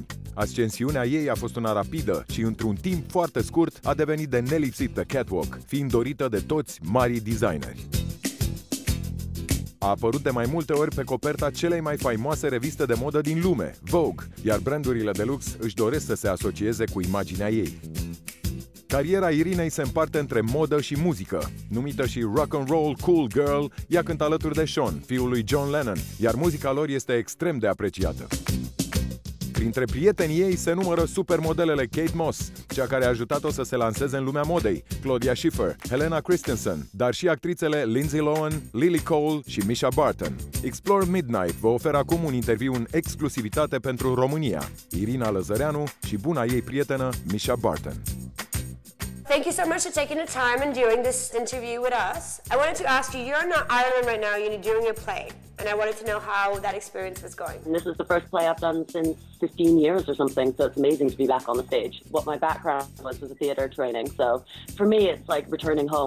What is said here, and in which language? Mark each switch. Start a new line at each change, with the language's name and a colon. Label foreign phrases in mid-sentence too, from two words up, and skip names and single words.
Romanian: Ascensiunea ei a fost una rapidă și într-un timp foarte scurt a devenit de nelipsit pe catwalk, fiind dorită de toți marii designeri. A apărut de mai multe ori pe coperta celei mai faimoase reviste de modă din lume, Vogue, iar brandurile de lux își doresc să se asocieze cu imaginea ei. Cariera Irinei se împarte între modă și muzică. Numită și
English: rock and roll cool girl,
Romanian: ea cântă alături de Sean, fiul lui John Lennon, iar muzica lor este extrem de apreciată. Printre prietenii ei se numără supermodelele Kate Moss, cea care a ajutat-o să se lanseze în lumea modei, Claudia Schiffer, Helena Christensen, dar și actrițele Lindsay Lohan, Lily Cole și Emisia Barton. Explore Midnight vă oferă acum un interviu în exclusivitate pentru România, Irina Lăzăreanu și buna ei prietenă Emisia Barton.
English: Thank you so much for taking the time and doing this interview with us. I wanted to ask you, you're in Ireland right now, you're doing a play, and I wanted to know how that experience was going. This is the first play I've done since 15 years or something, so it's amazing to be back on the stage. What my background was a theater training, so for me it's like returning home.